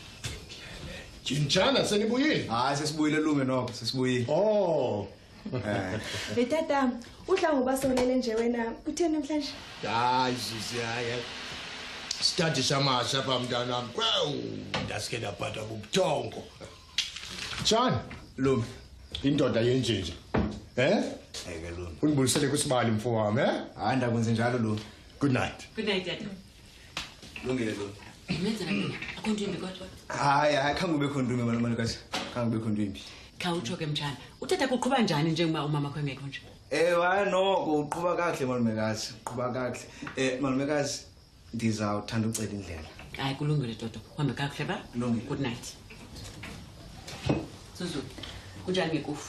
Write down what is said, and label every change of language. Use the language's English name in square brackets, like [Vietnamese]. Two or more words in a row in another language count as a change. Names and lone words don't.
[Xhosa] Jinjana senibuyile? Hayi sesibuyile lume nokho sesibuyile. Betata udla ngoba solele nje wena kutheni namhlanje? Hayi sisi hayi. Study samasha pha mntana wami. Kwew ndasike ndaphatha bubuthongo. John, Lume indoda yenje nje. Eke Lume. Ungibulisele kusibali mfo wami, Hayi ndakwenze njalo Lume. [English] Good night. Good night [Xhosa] tata. Lungile Lume. Menzela mina akho nto imbi kodwa. Hayi khange ube ndume malumekazi. Khange ube ndwimbi. Khawutsho ke mtshana. Utata kuqhuba njani njengoba umama kho engekho nje? Hayi noko uqhuba kahle malumekazi. Uqhuba kahle. Malumekazi ndizawuthanda ucela indlela. Hayi kulungile Toto. Uhambe kakuhle ba? Kulungile. [English] Good night. [Xhosa] Zuzu. Kunjani ngekufu?